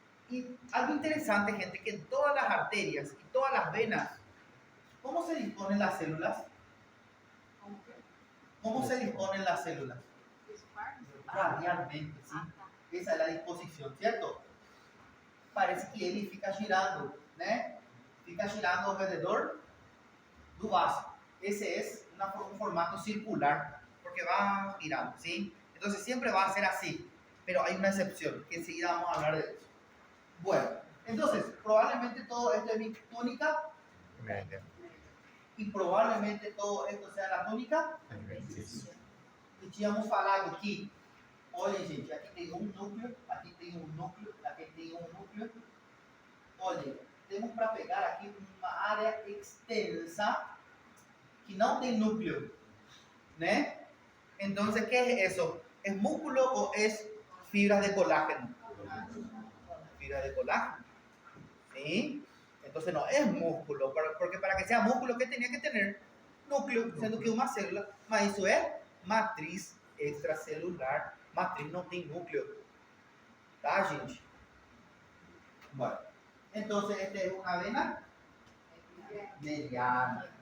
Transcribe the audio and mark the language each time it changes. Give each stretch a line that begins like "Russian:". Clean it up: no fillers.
Spanish: Y algo interesante, gente, que en todas las arterias y todas las venas, ¿cómo se disponen las células? ¿Cómo se disponen las células? Radialmente, ¿sí? Esa es la disposición, ¿cierto?
Portuguese: Parece que ele fica girando, né? Fica girando ao redor do vaso.
Spanish: Ese es un formato circular, porque va girando, ¿sí? Entonces siempre va a ser así, pero hay una excepción, que enseguida vamos a hablar de eso. Bueno, entonces, probablemente todo esto es mi túnica, Media. y probablemente todo esto sea la túnica.
Portuguese: E tínhamos falado que, olha gente, aqui tem um núcleo, aqui tem um núcleo, aqui tem um núcleo. Olha, temos para pegar aqui uma área extensa que não tem núcleo, né?
Spanish: Então, ¿qué es eso? ¿Es músculo o es fibras de colágeno? Fibra de colágeno, ¿sí? Entonces no es músculo, porque para que sea músculo, ¿qué tenía que tener? Núcleo, siendo que una célula, mas eso es matriz extracelular.
Portuguese: Matriz não tem núcleo, tá, gente? Bueno,
Spanish: Entonces, esta es una vena mediana.